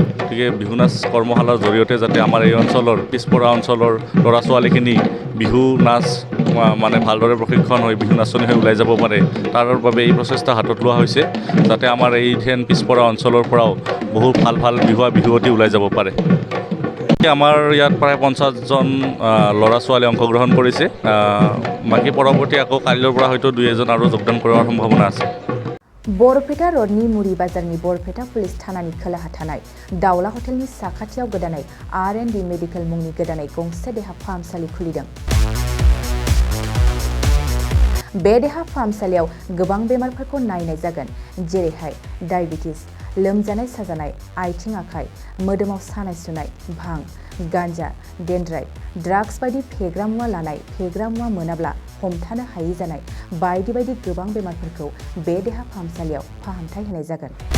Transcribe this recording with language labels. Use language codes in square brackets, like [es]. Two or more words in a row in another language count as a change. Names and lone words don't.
[as] গতিকে বিহু নাচ কৰ্মশালাৰ জৰিয়তে যাতে আমাৰ এই অঞ্চলৰ পিছপৰা অঞ্চলৰ ল'ৰা ছোৱালীখিনি বিহু নাচ ভালদৰে প্ৰশিক্ষণ হৈ বিহু নাচনি হৈ ওলাই যাব পাৰে, তাৰ বাবে এই প্ৰচেষ্টা হাতত লোৱা হৈছে যাতে আমাৰ এই পিছপৰা অঞ্চলৰ পৰাও বহুত ভাল বিহুৱতী ওলাই যাব পাৰে। আমাৰ ইয়াত প্ৰায় 50জন ল'ৰা ছোৱালী অংশগ্ৰহণ কৰিছে। বাকী পৰৱৰ্তী আকৌ কাইলৈৰ পৰা হয়তো 2-1জন আৰু যোগদান কৰাৰ সম্ভাৱনা আছে। [brx] बरपेटा रडनि मुरि बाजारनि बरपेटा पुलिस थानानि खोलाहा थानाय दावला हटेलनि साखाथियाव गोदानै R&D मेडिकेल मुंनि गोदानै गंसे देहा फाहामसालि खुलिदों। बे देहा फाहामसालियाव गोबां बेमारफोरखौ नायनाय जागोन, जेरैहाय डायबिटिस, लोमजानाय साजानाय, आथिं आखाइ, मोदोमाव सानाय सुनाय, भां, गान्जा, डेन्ड्राइट, ड्राग्स बायदि फेग्रा मुवा लानाय, फेग्रा मुवा मोनाब्ला हमथानो हायि जानाय बायदि गोबां बेमारफोरखौ बे देहा फाहामसालियाव फाहामथाय होनाय जागोन।